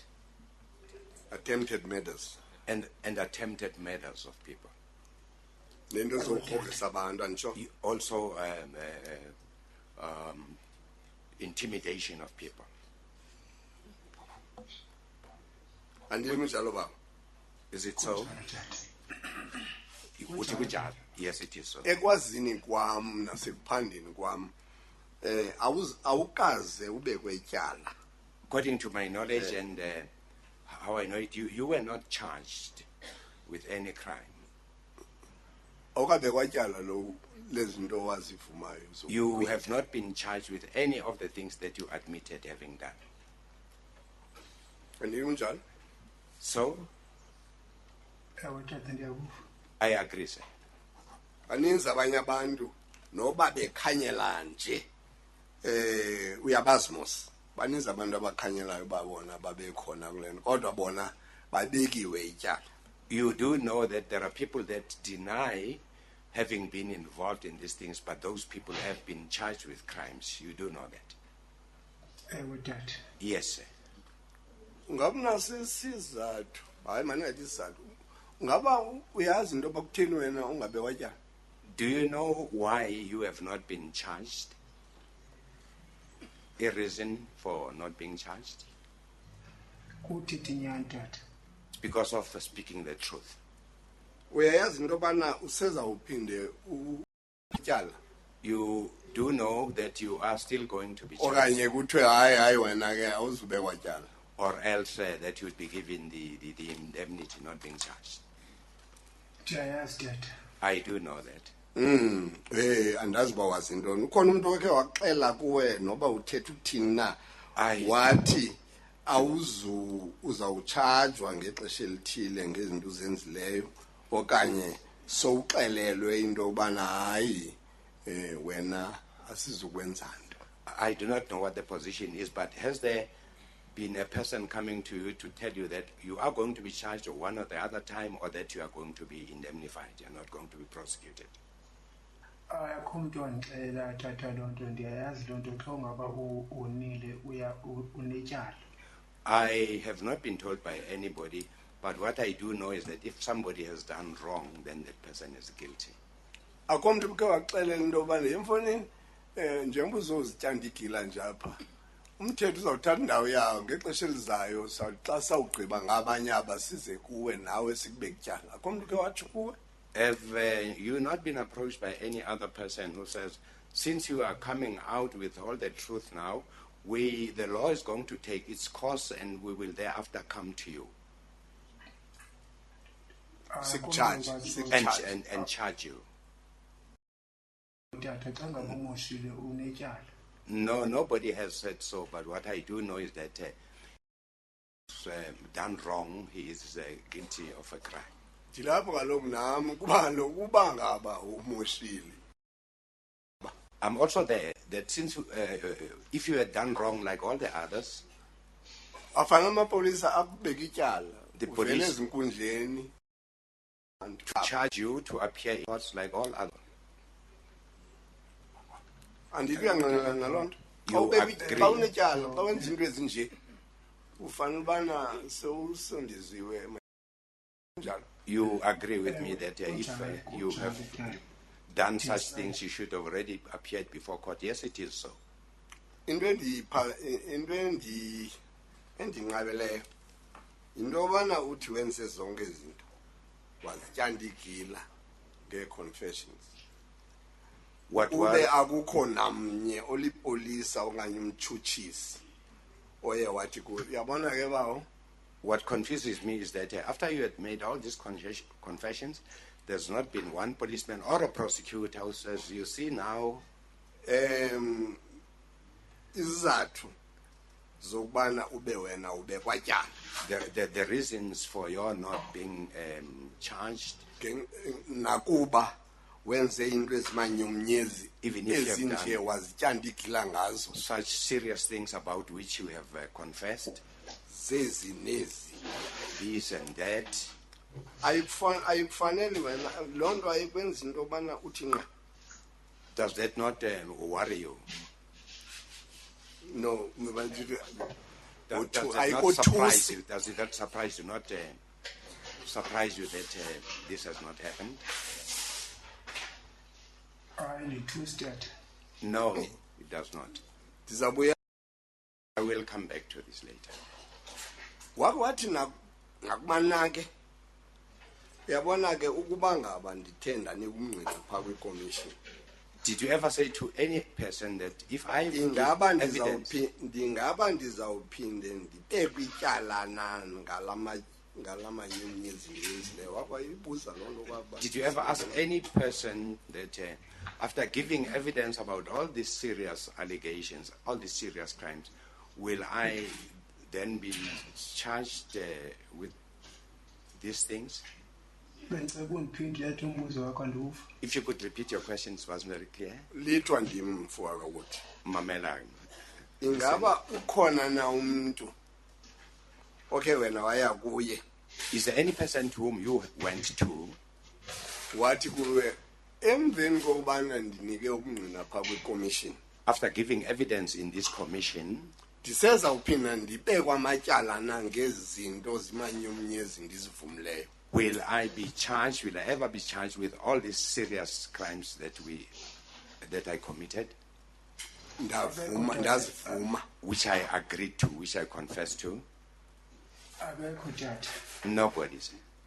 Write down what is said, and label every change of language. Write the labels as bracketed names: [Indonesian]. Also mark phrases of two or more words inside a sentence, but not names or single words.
[English] Attempted murders. attempted murders of people. [Xhosa] Nento zokuhogrisa abantu anditsho. [English] You also intimidation of people. [Xhosa] Andili njalo baba. [English] Is it so? [Xhosa] Uthi kunjalo? [English] Yes, it is so. [Xhosa] Ekwazini kwam nasekuphandeni kwam awukaze ubekwe ityala. [English] According to my knowledge and how I know it, you were not charged with any crime. [Xhosa] Awukabekwa ityala lo lezinto wazivumayo. [English] You have not been charged with any of the things that you admitted having done. [Xhosa] Andili njalo. [English] So, [Xhosa] Ewe tata ndiyakuva. [English] I agree, sir. [Xhosa] Baninzi abanye abantu noba bekhanyela nje uyabazi mos baninzi abantu abakhanyelayo babona babekhona kule nto kodwa bona babekiwe ityala. [English] You do know that there are people that deny having been involved in these things, but those people have been charged with crimes. You do know that. [Xhosa] Ewe tata. [English] Yes, sir. [Xhosa] Ngabe nasisizathu hayi mangathi isizathu ngaba uyazi into bakutheni wena ungabekwa ityala. [English] Do you know why you have not been charged? A reason for not being charged? [Xhosa] Kuthini inyani tata. [English] It's because of speaking the truth. [Xhosa] Uyayazi into bana usezawuphinde ityala [English] You do know that you are still going to be charged, [Xhosa] okanye kuthiwe hayi wena ke awuzubekwa ityala. [English] or else that you would be given the indemnity not being charged. [Xhosa] Ndiyayazi tata. [English] I do know that. [Xhosa] Andazi uba wazi ntoni. Ukhona umuntu okhe waxela kuwe noba uthetha uthini na Ayi. wathi uzawutshajwa ngexesha elithile ngezinto uzenzileyo okanye sowuxelelwe into yobana hayi wena asizukwenza nto. [English] I do not know what the position is, but has there been a person coming to you to tell you that you are going to be charged one or the other time, or that you are going to be indemnified, you are not going to be prosecuted? [Xhosa] Akho umuntu wandixelela tata loo nto, ndiyayazi loo nto xa ungaba unile unetyala. [English] I have not been told by anybody, but what I do know is that if somebody has done wrong, then that person is guilty. [Xhosa] Akho umuntu ukhe waxelela into yobana emfonini njengoba uzozityanda igila nje apha umthetho uzawuthatha indawo yawo ngexesha elizayo xa sawugqiba ngabanye abasize kuwe nawe sikubeka ityala. Akho umuntu ukhe watsho kuwe? [English] Have you not been approached by any other person who says, since you are coming out with all the truth now, the law is going to take its course and we will thereafter come to you [Xhosa] Sikcharge [English] and charge you? [Xhosa] Tata xa ngaba umoshile unetyala. [English] No, nobody has said so, but what I do know is that done wrong, he is guilty of a crime. [Xhosa] Ndilapho kaloku nam kuba kaloku uba ngaba umoshile. [English] I'm also there, that since if you had done wrong like all the others, [Xhosa] Afana amapolisa akubeka ityala. [English] The [Xhosa] Uvele [English] police- [Xhosa] ezinkundleni. [English] to charge you to appear in courts like all others. [Xhosa] Andithi uyangqinelana naloo nto. [English] You agree. [Xhosa] Xa unetyala, xa wenza into ezinje, ufanele ubana sewusondiziwe njalo. [English] You agree with me that if you have done such things, you should have already appeared before court. Yes, it is so. [Xhosa] Into endinqabeleyo into yobana uthi wenze zonke izinto wazityanda igila ngee-confessions [English] What [Xhosa] ube [English] was, [Xhosa] akukho namnye olipolisa okanye umtshutshisi oye wathi kuwe uyabona ke bawo [English] what confuses me is that after you had made all these confessions, there's not been one policeman or a prosecutor who says, you see now, [Xhosa] izizathu zokubana ube wena ubekwa tyala [English] the reasons for your not being charged, [Xhosa] nakuba wenze into ezimanyumnyezi [English] Even if you have [Xhosa] ezinje [English] done- [Xhosa] wazityanda igila ngazo [English] such serious things about which you have confessed, [Xhosa] zezi nezi [English] this and that, [Xhosa] ayikufanele wena loo nto ayikwenza into yobana uthi nqa [English] does that not worry you? no Does that [Xhosa] ayikho [English] not surprise [Xhosa] thusi [English] you? Does it not surprise you? Not surprise you that this has not happened? [Xhosa] Ndithusi tata. [English] No, it does not. [Xhosa] ndizabuya [English] I will come back to this later. [Xhosa] wake wathi nakubana ke uyabona ke ukuba ngaba ndithe ndanika umngqina phaa kwikomishini [English] Did you ever say to any person that if I [Xhosa] ingaba [English] give evidence, [Xhosa] ndizawuphinde ndibekwe ityala na ngalamanyumnyezi ndenzileyo wakwayibuza loo nto kwaba [English] did you ever ask any person that after giving evidence about all these serious allegations, all these serious crimes, will I then be charged with these things? [Xhosa] Bendicela undiphinde yathi umbuzo wakho andiwuva. [English] If you could repeat your questions, was very clear. [Xhosa] lithwa ndim mfowaka ukuthi Mamela. ingaba ukhona na umntu okay wena waya kuye [English] Is there any person to whom you went to [Xhosa] wathi kuwe emveni kokubana ndinike ubungqina phaa kwikomishini [English] after giving evidence in this commission? [Xhosa] ndiseza uphinda ndibekwa amatyala na ngezi zinto zimanyumnyezi ndizivumileyo [English] Will I be charged? Will I ever be charged with all these serious crimes that I committed, [Xhosa] ndazivuma [English] which I agreed to, which I confessed to? [Xhosa] Abekho tata. [English] Nobody. Sir.